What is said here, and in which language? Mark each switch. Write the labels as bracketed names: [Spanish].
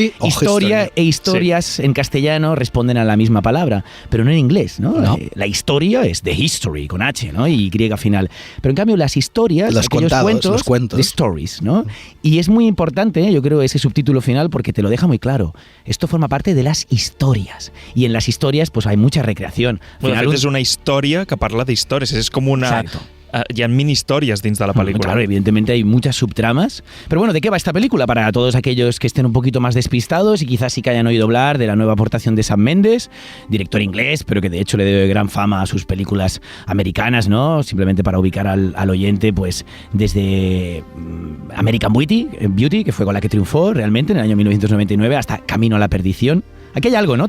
[Spanish] Historia e historias en castellano responden a la misma palabra, pero no en inglés, ¿no? La historia es The History, con H, ¿no? Y Y final. Pero en cambio las historias, los cuentos, The Stories, ¿no? Y es muy importante, yo creo, ese subtítulo final porque te lo deja muy claro. Esto forma parte de las historias. Y en las historias, pues hay mucha recreación. [Catalan] Bueno, de fet, és una història que parla d'històries. És com una... [Spanish] Exacto. [Catalan] Hi ha mini historias dins de la película. [Spanish] Claro, evidentemente hay muchas subtramas. Pero bueno, ¿de qué va esta película? Para todos aquellos que estén un poquito más despistados y quizás sí que hayan oído hablar de la nueva aportación de Sam Mendes, director inglés, pero que de hecho le debe gran fama a sus películas americanas, ¿no? Simplemente para ubicar al oyente, pues desde American Beauty, que fue con la que triunfó realmente en el año 1999, hasta Camino a la Perdición. Aquí hay algo, ¿no?